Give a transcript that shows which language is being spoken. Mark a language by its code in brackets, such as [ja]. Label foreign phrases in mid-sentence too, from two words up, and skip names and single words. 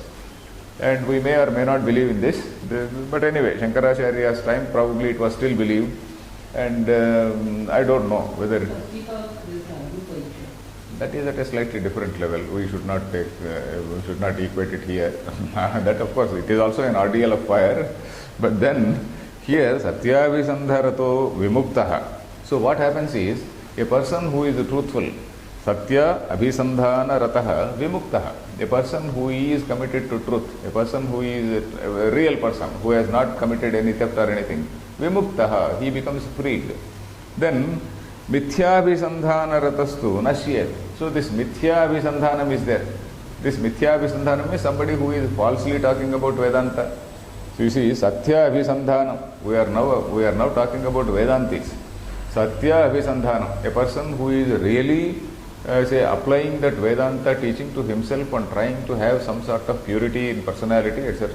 [en] And we may or may not believe in this, but anyway, Shankaracharya's time probably it was still believed, and I don't know whether that is at a slightly different level. We should not equate it here. That of course it is also an ordeal of fire, but then here [sa] Satyabhisandharato vimuktaha. [en] So what happens is a person who is truthful. [sa] Satya abhisandhana rataha vimuktaha. [en] A person who is committed to truth, a person who is a real person, who has not committed any theft or anything, vimuktaha, he becomes freed. [sa] Then mithyabhisandhana ratastu nashyet. [en] So this mithyabhisandhanam is there. This mithyabhisandhanam is somebody who is falsely talking about Vedanta. So you see, [sa] Satya Abhisandhanam. [en] We are now talking about Vedantis. [sa] Satya Abhisandhanam. [en] A person who is really applying that Vedanta teaching to himself and trying to have some sort of purity in personality, etc.